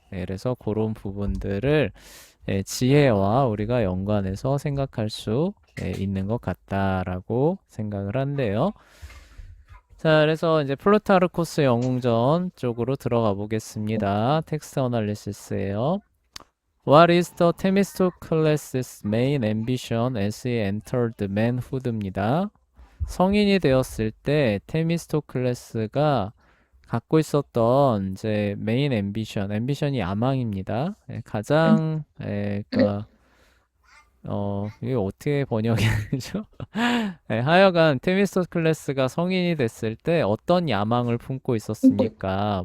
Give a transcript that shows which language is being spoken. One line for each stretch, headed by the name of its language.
Korean: 그래서 그런 부분들을 지혜와 우리가 연관해서 생각할 수 있는 것 같다라고 생각을 한대요. 자, 그래서 이제 플루타르코스 영웅전 쪽으로 들어가 보겠습니다. 텍스트 어널리시스예요.
English: What is the Themistocles' main ambition as he entered manhood
Korean: 입니다. 성인이 되었을 때 테미스토클레스가 갖고 있었던 이제 메인 앰비션이 야망입니다. 가장 그러니까 이게 어떻게 번역해야 되죠? 하여간 테미스토클레스가 성인이 됐을 때 어떤 야망을 품고 있었습니까?